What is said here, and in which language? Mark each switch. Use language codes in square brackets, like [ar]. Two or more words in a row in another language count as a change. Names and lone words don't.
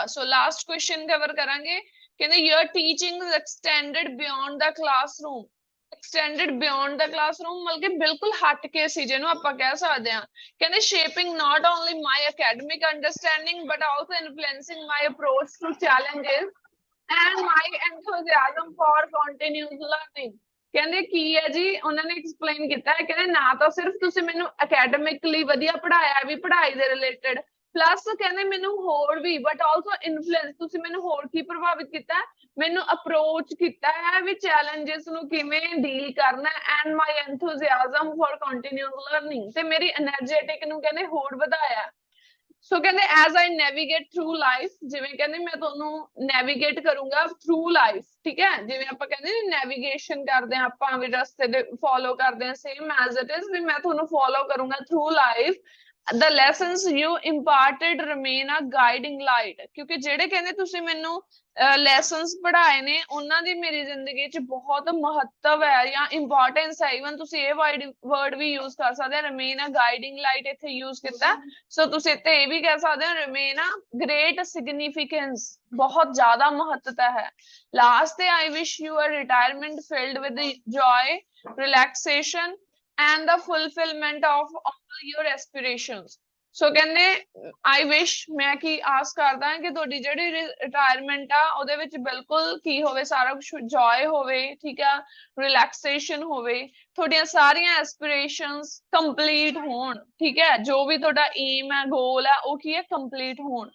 [en] so last question cover [pa] ਕਰਾਂਗੇ, ਕਹਿੰਦੇ [en] your teaching extended beyond the classroom. extended beyond the classroom [pa] ਮਤਲਬ ਕਿ ਬਿਲਕੁਲ ਹਟ ਕੇ ਸੀ, ਜਿਹਨੂੰ ਆਪਾਂ ਕਹਿ ਸਕਦੇ ਹਾਂ। [en] ਕਹਿੰਦੇ shaping not only my academic understanding but also influencing my approach to challenges and my enthusiasm for continuous learning। [pa] ਕਹਿੰਦੇ ਕੀ ਹੈ ਜੀ, ਉਹਨਾਂ ਨੇ ਐਕਸਪਲੇਨ ਕੀਤਾ ਹੈ, ਕਹਿੰਦੇ ਨਾ ਤਾਂ ਸਿਰਫ ਤੁਸੀਂ ਮੈਨੂੰ ਅਕੈਡਮਿਕਲੀ ਵਧੀਆ ਪੜ੍ਹਾਇਆ ਵੀ ਪੜ੍ਹਾਈ ਦੇ ਰਿਲੇਟਡ, ਪਲੱਸ ਕਹਿੰਦੇ ਮੈਨੂੰ ਹੋਰ ਵੀ [en] but also influence, [pa] ਤੁਸੀਂ ਮੈਨੂੰ ਹੋਰ ਕੀ ਪ੍ਰਭਾਵਿਤ ਕੀਤਾ, ਮੈਨੂੰ ਅਪਰੋਚ ਕੀਤਾ ਹੈ ਵੀ ਚੈਲੰਜਸ ਨੂੰ ਕਿਵੇਂ ਡੀਲ ਕਰਨਾ। [en] and my enthusiasm for continuous learning, [pa] ਤੇ ਮੇਰੀ એનર્ਜੈਟਿਕ ਨੂੰ ਕਹਿੰਦੇ ਹੋਰ ਵਧਾਇਆ। ਸੋ ਕਹਿੰਦੇ [en] as I navigate through life, [pa] ਜਿਵੇਂ ਕਹਿੰਦੇ ਮੈਂ ਤੁਹਾਨੂੰ ਨੈਵੀਗੇਟ ਕਰੂੰਗਾ [en] through life, [pa] ਠੀਕ ਹੈ, ਜਿਵੇਂ ਆਪਾਂ ਕਹਿੰਦੇ ਨੈਵੀਗੇਸ਼ਨ ਕਰਦੇ ਹਾਂ ਆਪਾਂ ਵੀ ਰਸਤੇ ਦੇ ਫੋਲੋ ਕਰਦੇ ਹਾਂ, [en] same as it is [pa] ਵੀ ਮੈਂ ਤੁਹਾਨੂੰ ਫੋਲੋ ਕਰੂੰਗਾ [en] through life. the lessons you imparted remain a guiding light। [pa] ਕਿਉਂਕਿ ਜਿਹੜੇ ਕਹਿੰਦੇ ਤੁਸੀਂ ਮੈਨੂੰ ਲੈਸਨਸ ਪੜ੍ਹਾਏ ਨੇ ਉਹਨਾਂ ਦੀ ਮੇਰੀ ਜ਼ਿੰਦਗੀ 'ਚ ਬਹੁਤ ਮਹੱਤਵ ਹੈ ਜਾਂ ਇੰਪੋਰਟੈਂਸ ਹੈ। ਈਵਨ ਤੁਸੀਂ ਇਹ ਵਰਡ ਵੀ ਯੂਜ਼ ਕਰ ਸਕਦੇ ਹੋ, [en] remain a guiding light [pa] ਇੱਥੇ ਯੂਜ਼ ਕੀਤਾ। ਸੋ ਤੁਸੀਂ ਇੱਥੇ ਇਹ ਵੀ ਕਹਿ ਸਕਦੇ ਹੋ [en] remain a great significance, [pa] ਬਹੁਤ ਜ਼ਿਆਦਾ ਮਹੱਤਤਾ ਹੈ। [en] ਲਾਸਟ ਤੇ I wish you a retirement filled with the joy, relaxation and the fulfillment of all your aspirations। [pa] ਸੋ ਕਹਿੰਦੇ [en] I wish, [pa] ਮੈਂ ਕੀ ਆਸ ਕਰਦਾ ਕਿ ਤੁਹਾਡੀ ਜਿਹੜੀ ਰਿਟਾਇਰਮੈਂਟ ਆ ਉਹਦੇ ਵਿੱਚ ਬਿਲਕੁਲ ਕੀ ਹੋਵੇ, ਸਾਰਾ ਕੁਝ ਜੋਏ ਹੋਵੇ, ਠੀਕ ਆ, ਰਿਲੈਕਸੇਸ਼ਨ ਹੋਵੇ, ਤੁਹਾਡੀਆਂ ਸਾਰੀਆਂ ਐਸਪੀਰੇਸ਼ਨਸ ਕੰਪਲੀਟ ਹੋਣ, ਠੀਕ ਹੈ, ਜੋ ਵੀ ਤੁਹਾਡਾ ਏਮ ਹੈ, ਗੋਲ ਹੈ, ਉਹ ਕੀ ਹੈ, ਕੰਪਲੀਟ ਹੋਣ।